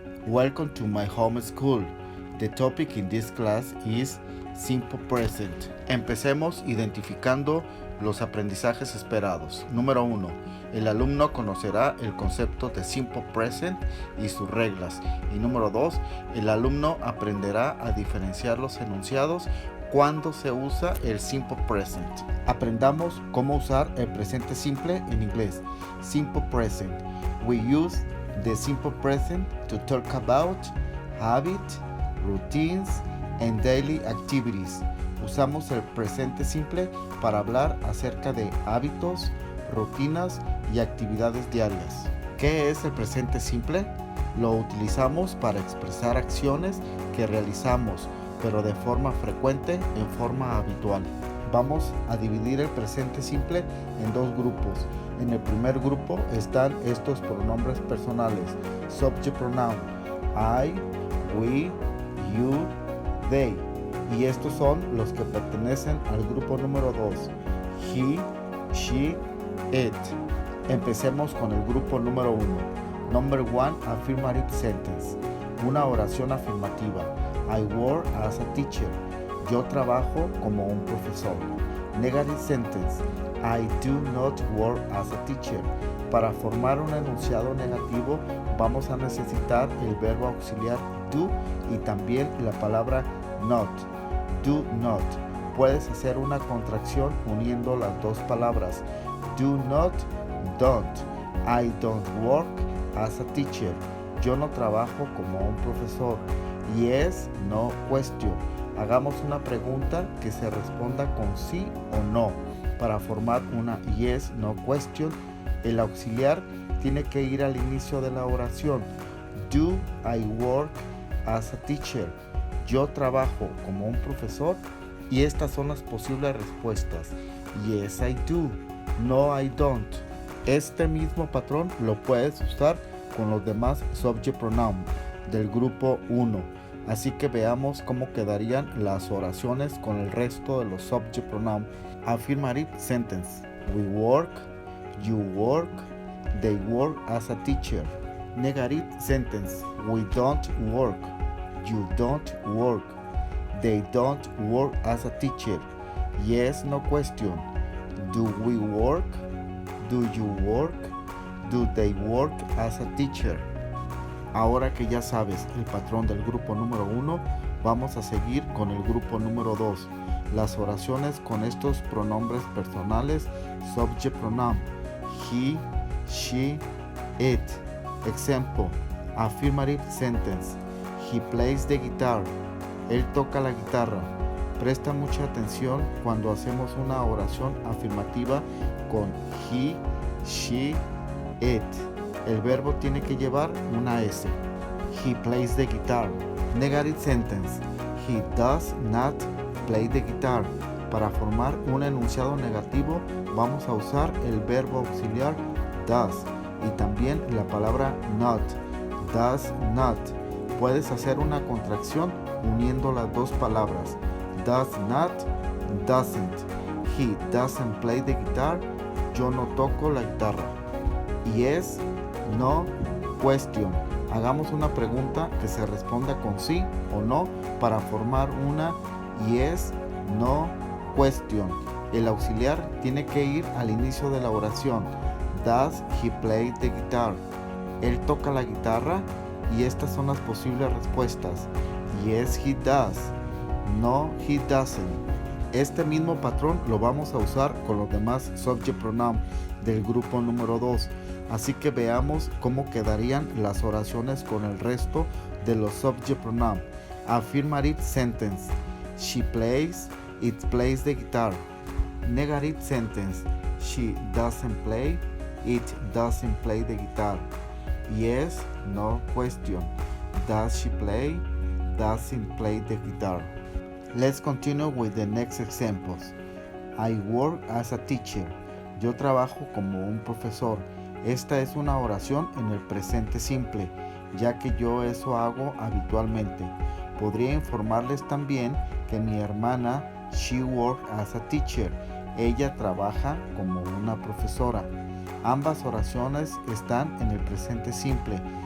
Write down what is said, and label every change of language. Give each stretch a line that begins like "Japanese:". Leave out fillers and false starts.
English: Welcome to my home school. The topic in this class is Simple Present.
Spanish: Empecemos identificando los aprendizajes esperados. Número 1. El alumno conocerá el concepto de Simple Present y sus reglas. Y número 2. El alumno aprenderá a diferenciar los enunciados cuando se usa el Simple Present. Aprendamos cómo usar el presente simple en inglés.
English: Simple Present. We use the simple present to talk about habits, routines, and daily activities.
Spanish: Usamos el presente simple para hablar acerca de hábitos, rutinas y actividades diarias. ¿Qué es el presente simple? Lo utilizamos para expresar acciones que realizamos, pero de forma frecuente, en forma habitual. Vamos a dividir el presente simple en dos grupos. En el primer grupo están estos pronombres personales,
English: subject pronoun, I, we, you, they.
Spanish: Y estos son los que pertenecen al grupo número 2,
English: he, she, it.
Spanish: Empecemos con el grupo número 1.
English: Number 1, affirmative sentence.
Spanish: Una oración afirmativa.
English: I work as a teacher.
Spanish: Yo trabajo como un profesor.
English: Negative sentence. I do not work as a teacher.
Spanish: Para formar un enunciado negativo vamos a necesitar el verbo auxiliar do y también la palabra not.
English: Do not.
Spanish: Puedes hacer una contracción uniendo las dos palabras.
English: Do not, don't. I don't work as a teacher.
Spanish: Yo no trabajo como un profesor.
English: Yes, no, question.
Spanish: Hagamos una pregunta que se responda con sí o no. Para formar una
English: yes, no question,
Spanish: el auxiliar tiene que ir al inicio de la oración.
English: Do I work as a teacher?
Spanish: Yo trabajo como un profesor. Y estas son las posibles respuestas.
English: Yes, I do. No, I don't.
Spanish: Este mismo patrón lo puedes usar con los demás subject pronoun del grupo 1. Así que veamos cómo quedarían las oraciones con el resto de los subject pronoun.
English: Affirmative sentence. We work, you work, they work as a teacher. Negative sentence. We don't work, you don't work, they don't work as a teacher. Yes, no question. Do we work? Do you work? Do they work as a teacher?
Spanish: Ahora que ya sabes el patrón del grupo número 1, vamos a seguir con el grupo número 2. Las oraciones con estos pronombres personales,
English: subject pronoun, he, she, it. Example, affirmative sentence. He plays the guitar.
Spanish: Él toca la guitarra. Presta mucha atención cuando hacemos una oración afirmativa con he, she, it. El verbo tiene que llevar una S.
English: He plays the guitar. Negative sentence. He does not play the guitar.
Spanish: Para formar un enunciado negativo vamos a usar el verbo auxiliar does y también la palabra not.
English: Does not.
Spanish: Puedes hacer una contracción uniendo las dos palabras.
English: Does not, doesn't. He doesn't play the guitar.
Spanish: Yo no toco la guitarra.
English: Yes, no, question.
Spanish: Hagamos una pregunta que se responda con sí o no para formar una
English: yes, no, question.
Spanish: El auxiliar tiene que ir al inicio de la oración.
English: Does he play the guitar?
Spanish: Él toca la guitarra y estas son las posibles respuestas.
English: Yes, he does. No, he doesn't.
Spanish: Este mismo patrón lo vamos a usar con los demás subject pronoun del grupo número 2. Así que veamos cómo quedarían las oraciones con el resto de los subject pronoun.
English: Affirmative sentence. She plays, it plays the guitar. Negative sentence. She doesn't play, it doesn't play the guitar. Yes, no question. Does she play, doesn't play the guitar. Let's continue with the next examples. I work as a teacher.
Spanish: Yo trabajo como un profesor. Esta es una oración en el presente simple, ya que yo eso hago habitualmente. Podría informarles también que mi hermana,
English: she works as a teacher.
Spanish: Ella trabaja como una profesora. Ambas oraciones están en el presente simple,